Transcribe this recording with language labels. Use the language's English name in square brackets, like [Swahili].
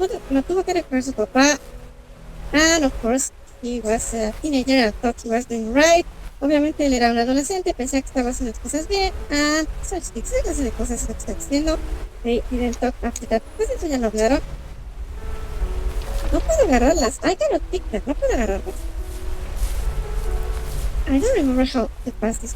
[Spanish] Lo tuvo que recoger su papá, [English] and of course he was a teenager and thought he was doing right. [Spanish] Obviamente él era un adolescente, pensaba que estaba haciendo las cosas bien, [English] and such things, [Spanish] esa clase de cosas es lo que está diciendo. [English] They didn't talk after that. [Spanish] Pues eso ya lo hablaron. No puedo agarrarlas. [English] I cannot pick them. [Spanish] No puedo agarrarlas. [English] I don't remember how to pass this.